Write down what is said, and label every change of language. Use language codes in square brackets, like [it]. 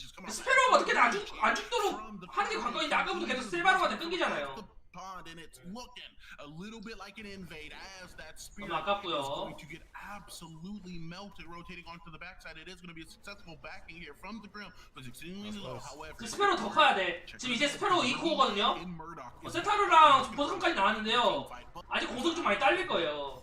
[ko] 스페로가 어떻게든 안 죽도록 하는 게 관건인데 아까부터 계속 셀바로한테 끊기잖아요. [en] And it's looking a little bit like an invade as that spear [ko] 너무 아깝고요. [en] is going to get absolutely melted rotating onto the backside. It is going to be a successful backing here from the Grim, but it's extremely low. However, [ko] 스페로 더 커야 돼. 지금 이제 스페로 2코어거든요. 세타르랑 보상까지 나왔는데요. 아직 공속이 좀 많이 딸릴 거예요.